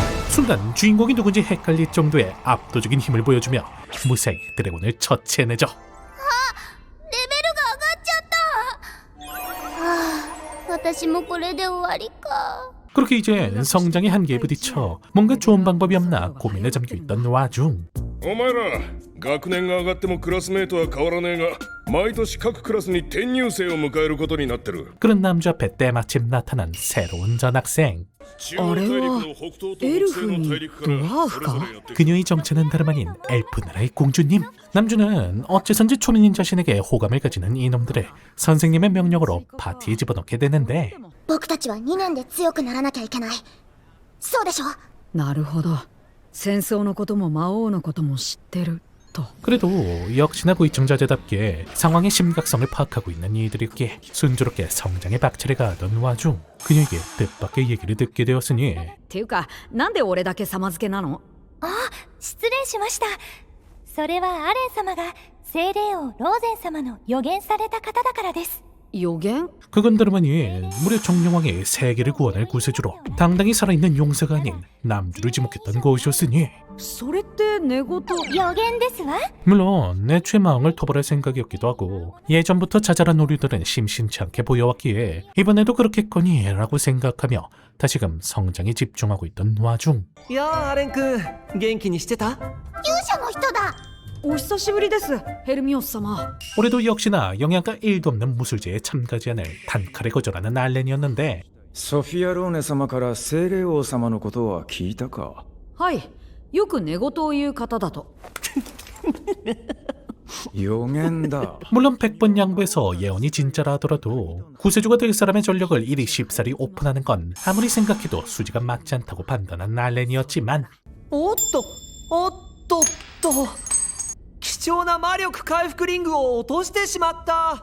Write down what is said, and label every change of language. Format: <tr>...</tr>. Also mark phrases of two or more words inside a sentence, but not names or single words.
<ko>순간 주인공이 누군지 헷갈릴 정도의 압도적인 힘을 보여주며 무사히 드래곤을 처치해내죠.</ko> <ja>レベルが上がっちゃった。私もこれで終わりか。</ja> <ko>그렇게 이젠 성장의 한계에 부딪혀 뭔가 좋은 방법이 없나 고민에 잠겨있던 와중</ko> <ja>お前ら学年が上がってもクラスメートは変わらねえが毎年各クラスに転入生を迎えることになってる。</ja> <ko>그런 남주 앞에 때마침 나타난 새로운 전학생.</ko> <ja>中央大陸の北東と北西の大陸からそれぞれやってくる。</ja> <ko>그녀의 정체는 다름 아닌 엘프 나라의 공주님. 남주는 어째선지 초면인 자신에게 호감을 가지는 이놈들을 선생님의 명령으로 파티에 집어넣게 되는데</ko> <ja>僕たちは2年で強くならなきゃいけない。そうでしょ。なるほど。戦争のことも魔王のことも知ってると。</ja> <ko>그래도 역시나 고위층자제답게 상황의 심각성을 파악하고 있는 이들이기에 순조롭게 성장의 박차를 가하던 와중 그녀에게 뜻밖의 얘기를 듣게 되었으니</ko> <ja>っていうか、なんで俺だけ様付けなの？あ、失礼しました。それはアレン様が精霊王ローゼン様の予言された方だからです。予言？</ja> <ko>그건 다름 아닌 무려 정령왕의 세계를 구원할 구세주로 당당히 살아있는 용사가 아닌 남주를 지목했던 것이었으니</ko> <ja>それって寝言？予言ですわ。</ja> <ko>물론 애초에 마음을 토벌할 생각이었기도 하고 예전부터 자잘한 오류들은 심심치 않게 보여왔기에 이번에도 그렇겠거니 라고 생각하며 다시금 성장에 집중하고 있던 와중</ko> <ja>やあアレン君元気にしてた？勇者の人だ。お久しぶりです、ヘルミオス様。</ja> <ko>올해도 역시나 영양가 1도 없는 무술제에 참가지 않을 단칼에 거절하는 알렌이었는데</ko> <ja>ソフィア・ローネ様から精霊王様のことは聞いたか？はい、よく寝言を言う方だと。予言だ。</ja> <ko>물론 100번 양보해서 예언이 진짜라 하더라도 구세주가 될 사람의 전력을 이리 쉽사리 오픈하는 건 아무리 생각해도 수지가 맞지 않다고 판단한 알렌이었지만</ko> <ja>おっとおっとっと貴重な魔力回復リングを落としてしまった。</ja>